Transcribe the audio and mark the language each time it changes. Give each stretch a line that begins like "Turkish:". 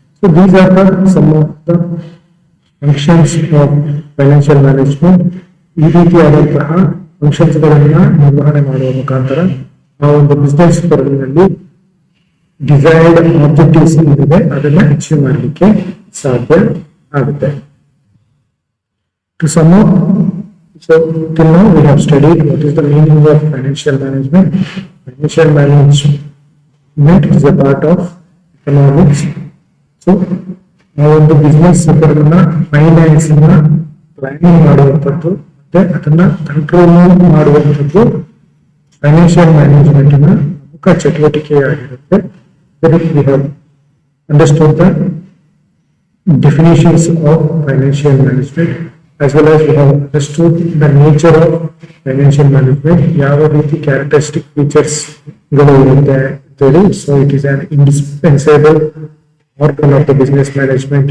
English: So these are the some of the functions of financial management.
Kannada: ಈ ರೀತಿಯಾದಂತಹ functions ಗಳನ್ನ ನಿರ್ವಹಣೆ ಮಾಡುವ ಮುಖಾಂತರ ಆ ಒಂದು ಬಿಸ್ನೆಸ್ ಪರದಲ್ಲಿ ಡಿಸೈರ್ಡ್ ಆಬ್ಜೆಕ್ಟಿವ್ಸ್ ಏನಿದೆ ಅದನ್ನ ಅಚೀವ್ ಮಾಡಲಿಕ್ಕೆ ಸಾಧ್ಯ ಆಗುತ್ತೆ.
English: To sum up, so till now we have studied what is the meaning of financial management. Financial management is a part of economics.
Kannada: So ಆ ಒಂದು ಬಿಸ್ನೆಸ್ ಫೈನಾನ್ಸ್ ಪ್ಲಾನಿಂಗ್ ಮಾಡುವಂಥದ್ದು ಮತ್ತೆ ಅದನ್ನ ಕಂಟ್ರೋಲ್ ಮಾಡುವಂಥದ್ದು ಫೈನಾನ್ಷಿಯಲ್ ಮ್ಯಾನೇಜ್ಮೆಂಟ್ ನ ಪ್ರಮುಖ ಚಟುವಟಿಕೆಯಾಗಿರುತ್ತೆ.
English: We have understood the definitions of financial management as well as we have understood the nature of financial management,
Kannada: ಯಾವ ರೀತಿ ಕ್ಯಾರೆಕ್ಟರಿಸ್ಟಿಕ್ ಫೀಚರ್ಸ್ ಗಳು ಇರುತ್ತೆ ಅಂತೇಳಿ.
English: So it is an indispensable organ of the business management.